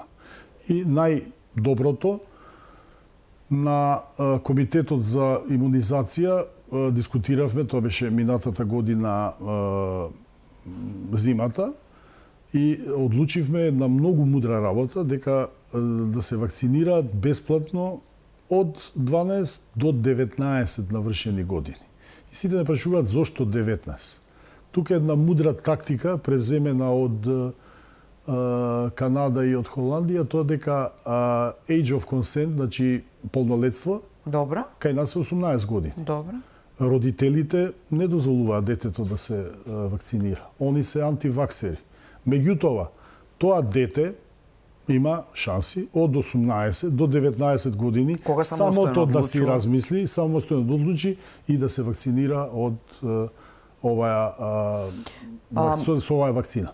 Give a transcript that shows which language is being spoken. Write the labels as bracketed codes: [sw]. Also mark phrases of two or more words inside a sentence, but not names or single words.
[mk] И најдоброто на Комитетот за имунизација дискутиравме, тоа беше минатата година зимата, и одлучивме една многу мудра работа дека да се вакцинираат бесплатно од 12 до 19 навршени години. И сите не прашуваат зошто 19. Тука е една мудра тактика превземена од Канада и од Холандија, тоа дека [en] age of consent, [mk] значи полнолетство, добра, кај нас е 18 години. Добра. Родителите не дозволуваат детето да се вакцинира. Они се антиваксери. Меѓутоа, тоа дете има шанси од 18 до 19 години само тоа да си размисли, самостојно да одлучи и да се вакцинира од со оваа вакцина.